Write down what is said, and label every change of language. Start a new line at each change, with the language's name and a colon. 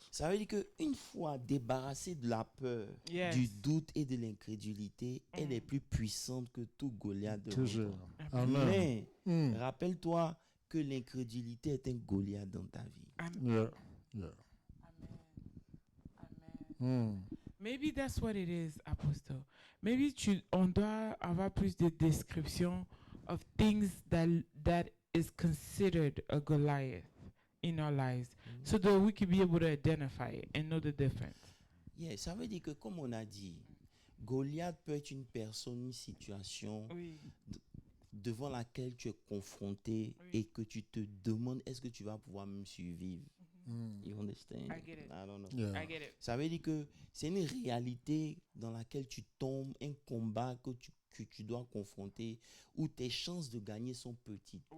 French: Ça veut dire qu'une foi débarrassée de la peur,
English: Yes.
French: du doute et de l'incrédulité, elle est plus puissante que tout Goliath devant Toujours. toi. Amen. Mais rappelle-toi que l'incrédulité est un Goliath dans ta vie.
English: Yeah. Yeah. Amen. Maybe that's what it is, Apostle. Maybe
French: on doit avoir plus de descriptions
English: of things that is considered a Goliath in our lives, so that we can be able to identify it and know the difference.
French: Yeah, ça veut dire que, comme on a dit, Goliath peut être une personne, une situation Oui. devant laquelle tu es confronté et que tu te demandes est-ce que tu vas pouvoir même survivre.
English: You understand? I get it. I don't know. Yeah. I get it.
French: Ça veut dire que c'est une réalité dans laquelle tu tombes, un combat que tu dois confronter, où tes chances de gagner sont petites.